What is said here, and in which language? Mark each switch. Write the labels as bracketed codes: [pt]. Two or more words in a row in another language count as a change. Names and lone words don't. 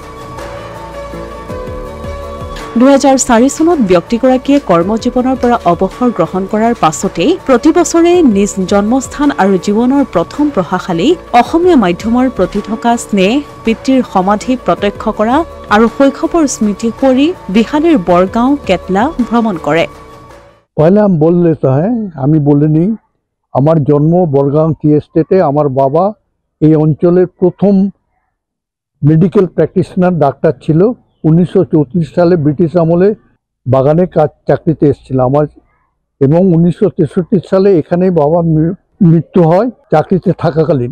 [as] 2004 চনত ব্যক্তিগৰাকীয়ে কৰ্মজীৱনৰ পৰা অৱসৰ গ্ৰহণ কৰাৰ পাছতেই প্ৰতি বছৰে নিজ জন্মস্থান আৰু জীৱনৰ প্ৰথম প্ৰভাৱশালী অসমীয়া মাধ্যমৰ প্ৰতি থকা স্নেহ, পিতৃৰ সমাধি প্ৰত্যক্ষ কৰা আৰু শৈশৱৰ স্মৃতি কৰি বিহালীৰ বৰগাঁও কেটলা ভ্ৰমণ কৰে। [hi] पहले बोल लेता हूँ, [bn] আমি বলে নিই, আমার জন্ম বরগাঁও [en] tea estate. [bn] আমার বাবা এই অঞ্চলের প্রথম [en] medical practitioner [bn] ডাক্তার ছিল। 1934 সালে ব্রিটিশ আমলে বাগানে চাকরিতে এসেছিল আমার, এবং 1963 সালে এখানেই বাবা মৃত্যু হয় চাকরিতে থাকাকালীন।